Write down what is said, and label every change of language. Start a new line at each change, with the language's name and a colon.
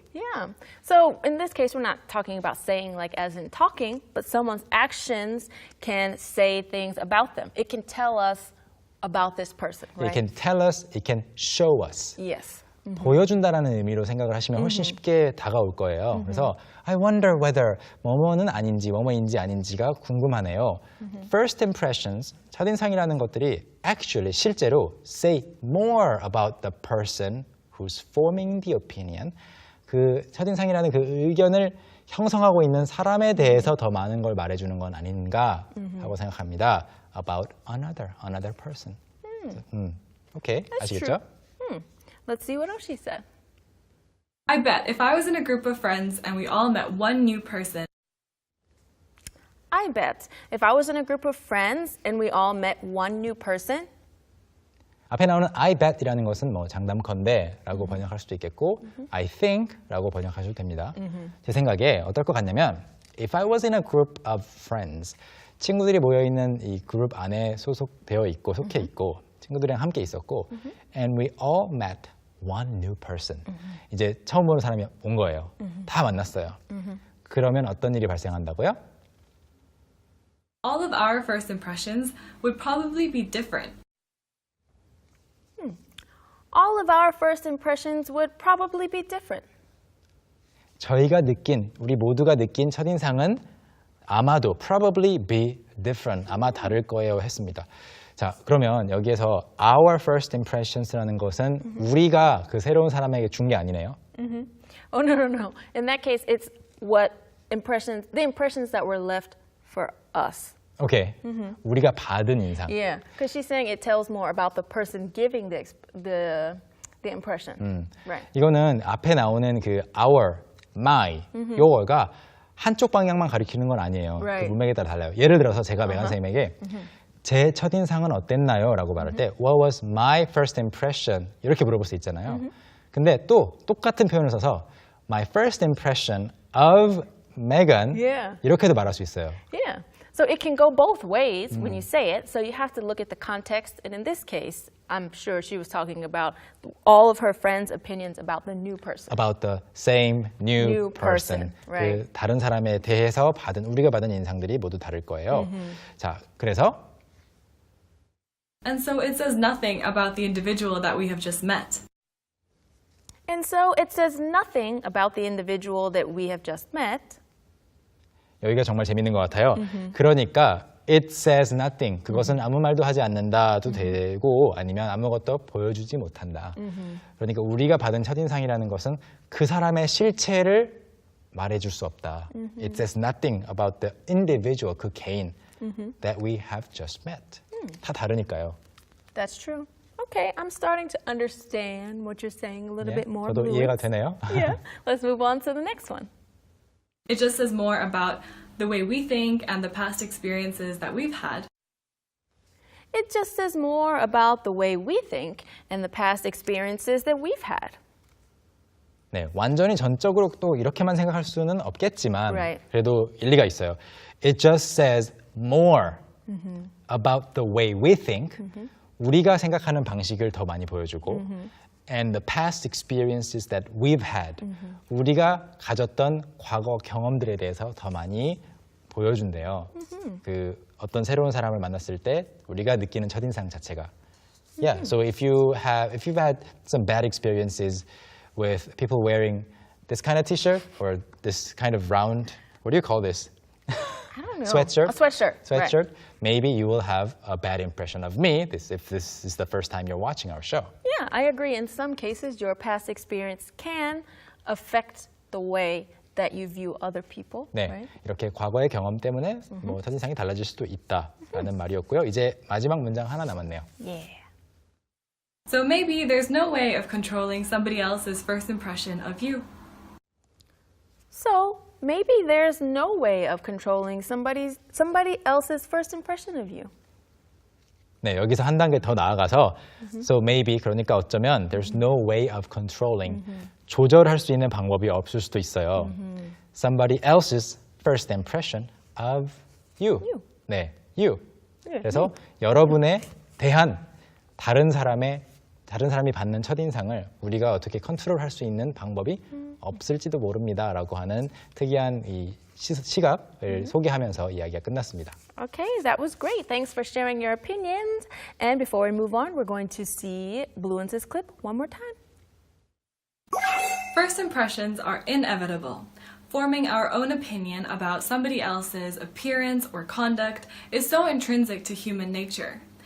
English: Yeah. So in this case, we're not talking about saying like as in talking, but someone's actions can say things about them. It can tell us about this person, right? It can tell us, it can show us. Yes.
Korean: 보여준다라는 의미로 생각을 하시면 훨씬 쉽게 다가올 거예요. 그래서
English: I wonder whether
Korean: 뭐뭐는 아닌지 뭐뭐인지 아닌지가 궁금하네요.
English: First impressions,
Korean: 첫인상이라는 것들이
English: actually
Korean: 실제로
English: say more about the person who's forming the opinion.
Korean: 그 첫인상이라는 그 의견을 형성하고 있는 사람에 대해서 더 많은 걸 말해주는 건 아닌가 하고 생각합니다.
English: About another person.
Korean: 오케이, 아시겠죠?
English: Let's see what else she said. I bet if I was in a group of friends and we all met one new person, I bet if I was in a group of friends and we all met one new person,
Korean: 앞에 나오는
English: I bet
Korean: 이라는 것은 뭐 장담컨대라고 번역할 수도 있겠고
English: I think
Korean: 라고 번역하셔도 됩니다. 제 생각에 어떨 것 같냐면
English: If I was in a group of friends,
Korean: 친구들이 모여있는 이 그룹 안에 소속되어 있고 속해 있고 친구들이랑 함께 있었고
English: and we all met one new person.
Korean: 이제 처음 보는 사람이 온 거예요. 다 만났어요. 그러면 어떤 일이 발생한다고요?
English: all of our first impressions would probably be different. All of our first impressions would probably be different.
Korean: 저희가 느낀, 우리 모두가 느낀 첫인상은 아마도
English: probably be different,
Korean: 아마 다를 거예요 했습니다. 자, 그러면 여기에서
English: our first impressions
Korean: 라는 것은 우리가 그 새로운 사람에게 준 게 아니네요.
English: Oh, no. In that case, it's what impressions, the impressions that were left for us.
Korean: 오케이. 우리가 받은 인상.
English: Yeah, because she's saying it tells more about the person giving the impression. Right.
Korean: 이거는 앞에 나오는 그 our, my, 요거가 한쪽 방향만 가리키는 건 아니에요.
English: Right.
Korean: 그 문맥에 따라 달라요. 예를 들어서 제가 맹한 선생님에게 제 첫인상은 어땠나요? 라고 말할 때
English: What was my first impression?
Korean: 이렇게 물어볼 수 있잖아요. 근데 또 똑같은 표현을 써서
English: My first impression of Megan Yeah.
Korean: 이렇게도 말할 수 있어요.
English: Yeah. So it can go both ways when you say it. So you have to look at the context. And in this case, I'm sure she was talking about all of her friends' opinions about the new person. About the same new person. Right.
Korean: 그 다른 사람에 대해서 우리가 받은 인상들이 모두 다를 거예요. 자, 그래서
English: And so it says nothing about the individual that we have just met. And so it says nothing about the individual that we have just met.
Korean: 여기가 정말 재밌는 것 같아요. 그러니까
English: it says nothing.
Korean: 그것은 아무 말도 하지 않는다도 되고 아니면 아무것도 보여주지 못한다. 그러니까 우리가 받은 첫인상이라는 것은 그 사람의 실체를 말해줄 수 없다.
English: It says nothing about the individual,
Korean: 그 개인
English: that we have just met.
Korean: 다 다르니까요.
English: That's true. Okay, I'm starting to understand what you're saying a little bit more.
Korean: 저도
English: Louis.
Korean: 이해가 되네요.
English: Yeah. Let's move on to the next one. It just says more about the way we think and the past experiences that we've had. It just says more about the way we think and the past experiences that we've had.
Korean: 네, 완전히 전적으로 또 이렇게만 생각할 수는 없겠지만
English: Right.
Korean: 그래도 일리가 있어요.
English: It just says more about the way we think.
Korean: 우리가 생각하는 방식을 더 많이 보여주고
English: and the past experiences that we've had.
Korean: 우리가 가졌던 과거 경험들에 대해서 더 많이 보여준대요. 그 어떤 새로운 사람을 만났을 때 우리가 느끼는 첫인상 자체가.
English: Yeah, so if you've had some bad experiences with people wearing this kind of t-shirt or this kind of round, what do you call this? I don't know. Sweatshirt? A sweatshirt. Sweatshirt. Right. Maybe you will have a bad impression of me if this is the first time you're watching our show. Yeah, I agree. In some cases, your past experience can affect the way that you view other people.
Korean: 네,
English: Right?
Korean: 이렇게 과거의 경험 때문에 뭐 첫인상이 달라질 수도 있다라는 말이었고요. 이제 마지막 문장 하나 남았네요.
English: Yeah. So maybe there's no way of controlling somebody else's first impression of you. So maybe there's no way of controlling somebody else's first impression of you.
Korean: 네, 여기서 한 단계 더 나아가서
English: so maybe
Korean: 그러니까 어쩌면
English: there's no way of controlling
Korean: 조절할 수 있는 방법이 없을 수도 있어요.
English: Somebody else's first impression of you.
Korean: 네,
English: you.
Korean: 그래서 여러분에 대한 다른 사람이 받는 첫인상을 우리가 어떻게 컨트롤할 수 있는 방법이 없을지도 모릅니다라고 하는 특이한 이 시각을 소개하면서 이야기가 끝났습니다.
English: Okay, that was great. Thanks for sharing your opinions. And before we move on, we're going to see Bluence's clip one more time. First impressions are inevitable. Forming our own opinion about somebody else's appearance or conduct is so intrinsic to human nature.